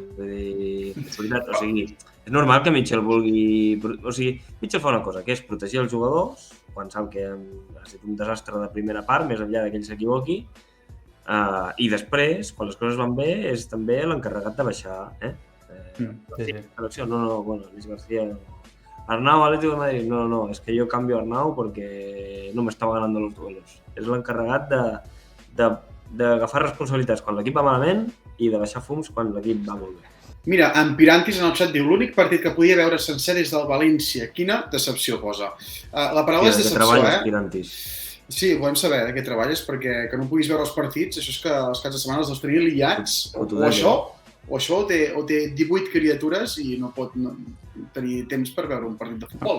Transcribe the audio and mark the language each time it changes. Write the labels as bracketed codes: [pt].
[ca] Vull dir, és veritat, o sigui, és normal que Michel vulgui... O sigui, Michel fa una cosa, que és protegir els jugadors, quan sap que ha estat un desastre de primera part, més enllà que ell s'equivoqui, i després, quan les coses van bé, és també l'encarregat de baixar, Sí. Bueno, Luis García... [es] Arnau, Atlético de Madrid, no, es que yo cambio a Arnau porque no me estaba ganando los duelos. [ca] És l'encarregat d'agafar responsabilitats quan l'equip va malament i de baixar fums quan l'equip va molt bé. Mira, en Pirantis en el xat diu l'únic partit que podia veure sencer des del València. Quina decepció posa. La paraula és decepció, treballes, Pirantis? Sí, volem saber de què treballes, perquè que no puguis veure els partits, això és que els caps de setmana els tenia liats, o això té 18 criatures i no pot tenir temps per veure un partit de futbol.